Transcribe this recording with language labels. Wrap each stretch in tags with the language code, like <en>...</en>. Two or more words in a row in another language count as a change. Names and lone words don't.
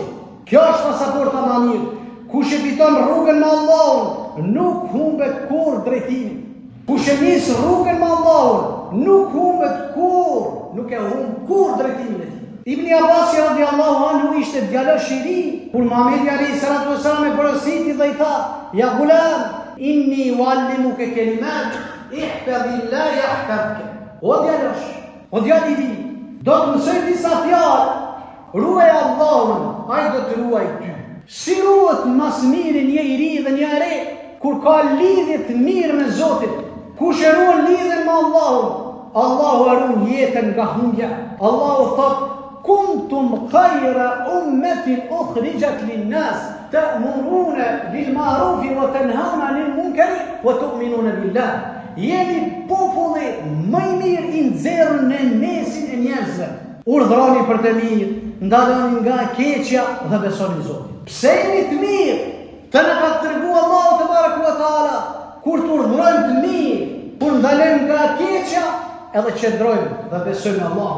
<sq>Kjo është pasaporta më mirë. Kush e fiton rrugën me Allahun, nuk humbet kur drejtimin. Kush e nis rrugën me Allahun, nuk humbet kur, nuk e humb kur drejtimin e tij. Ibn Abbas</sq> <ar>رضي الله عنه</ar> <sq>ishte djalosh I ri, kur Muhamedi</sq> <ar>عليه الصلاة والسلام</ar> <sq>e porositi dhe I tha:</sq> <ar>"يا غلام إني أعلمك كلمات احفظ الله يحفظك."</ar> <sq>O djalosh, o djalë I ri, do të mësoj disa fjalë. Ruaj Allahun, ai do të ruaj ty. Si ruhet mas miri një I ri dhe një e re, kur ka lidhje të mirë me Zotin? Kush e ruan lidhjen me Allahun, Allahu e ruan jetën nga humbja. Allahu thot:</sq> <ar>"كنتم خير أمة أخرجت للناس تأمرون بالمعروف وتنهون عن المنكر وتؤمنون بالله."</ar> <sq>Jeni populli më I mirë I nxjerrën në mesin e njerëzve. Urdhroni për të mirë, ndaloni nga keqja dhe besoni Zotin. Pse jeni të mirë? Të na ka treguar Allahu</sq> <ar>تبارك وتعالى,</ar> <sq>kur të urdhrojmë të mirë, kur ndalojmë nga keqja, edhe qëndrojmë dhe besojmë Allahun.</sq>